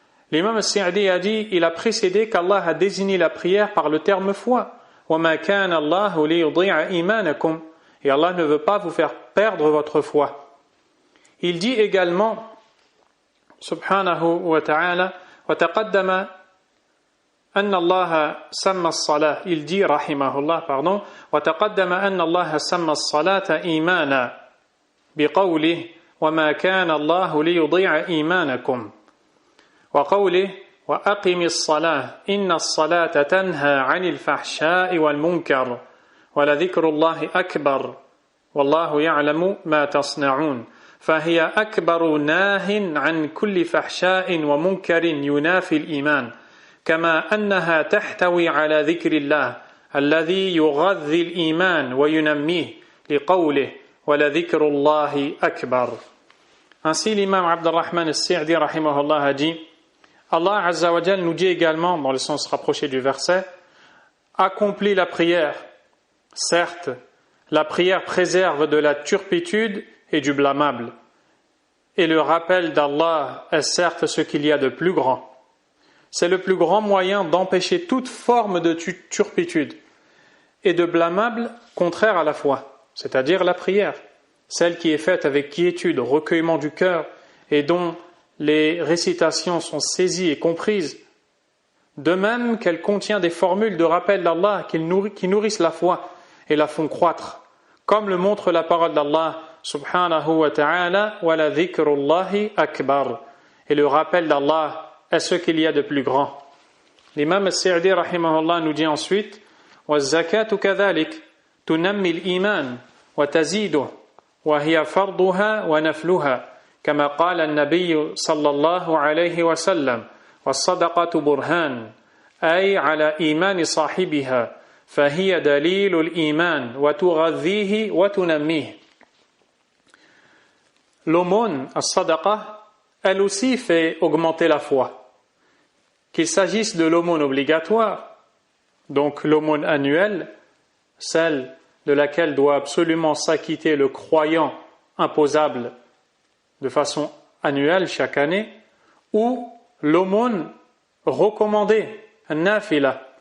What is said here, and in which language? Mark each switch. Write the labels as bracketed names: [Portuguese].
[French] L'imam al-Sa'di a dit, il a précédé qu'Allah a désigné la prière par le terme foi. [Arabic] وَمَا كَانَ اللَّهُ لِيُضِيعَ إِيمَانَكُمْ. [French] Et Allah ne veut pas vous faire perdre votre foi. Il dit également, subhanahu wa ta'ala, [Arabic] وَتَقَدَّمَ أن الله سمى الصلاة. [French] Il dit, rahimahullah, pardon, [Arabic] وتقدم أن الله سمى الصلاة إيمانا بقوله وما كان الله ليضيع إيمانكم وقوله وأقم الصلاة إن الصلاة تنهى عن الفحشاء والمنكر ولذكر الله أكبر والله يعلم ما تصنعون فهي أكبر ناه عن كل فحشاء ومنكر ينافي الإيمان كما أنها تحتوي على ذكر الله الذي يغذي الإيمان وينميه لقوله ولذكر الله أكبر. [French] Ainsi l'imam Abdurrahman al-Sa'di rahimahullah a dit, Allah Azza wa Jal nous dit également, dans le sens rapproché du verset, accomplis la prière. Certes, la prière préserve de la turpitude et du blâmable. Et le rappel d'Allah est certes ce qu'il y a de plus grand. C'est le plus grand moyen d'empêcher toute forme de turpitude et de blâmable contraire à la foi, c'est-à-dire la prière, celle qui est faite avec quiétude, recueillement du cœur et dont les récitations sont saisies et comprises, de même qu'elle contient des formules de rappel d'Allah qui nourrissent la foi et la font croître, comme le montre la parole d'Allah subhanahu wa ta'ala [Arabic] wa la dhikrullahi akbar, [French] et le rappel d'Allah est ce qu'il y a de plus grand. L'imam al-Sa'di rahimahullah nous dit ensuite [Arabic] وَالزَّكَاةُ كَذَلِكَ تُنَمِّي الْإِيمَانِ وَتَزِيدُهُ وَهِيَ فَرْضُهَا وَنَفْلُهَا كما قال النبي صلى الله عليه وسلم والصدقة برهان أي على إيمان صاحبها فهي دليل الإيمان وتغذيه وتنميه. [French] L'aumône, as-sadaqa, elle aussi fait augmenter la foi. Qu'il s'agisse de l'aumône obligatoire, donc l'aumône annuelle, celle de laquelle doit absolument s'acquitter le croyant imposable de façon annuelle chaque année, ou l'aumône recommandée, an-nafila.